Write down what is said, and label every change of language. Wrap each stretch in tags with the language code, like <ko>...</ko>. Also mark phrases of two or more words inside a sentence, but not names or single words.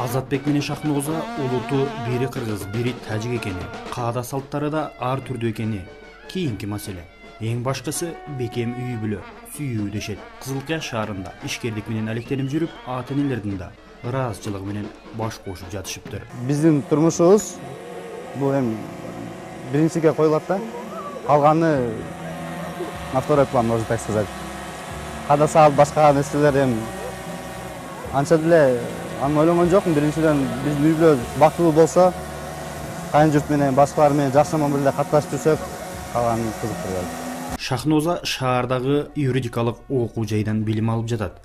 <ky>Азатбек менен Шахноза улуту бири кыргыз, бири тажик экени, каада салттары да ар түрдүү экени кийинки маселе. Эң башкысы бекем үй бүлө, сүйүү дешет. Кызылкая шаарында ишкерлик менен алектенип жүрүп, ата-энелердин да ыраазычылыгы менен баш кошуп жатышыптыр. Биздин турмушубуз бул эми биринчиге коюлат да.</ky> <ru>Калганы на второй план, можно так сказать.</ru> <ky>Када саат башка нерселер эми анча деле аны ойлонгон жокмун. Биринчиден биздин үй бүлө бактылуу болсо, кайын журт менен башкалар менен жакшыман бирге катташып жүрсөк, калганы кызыктырбайт. Шахноза шаардагы юридикалык окуу жайдан билим алып жатат.</ky>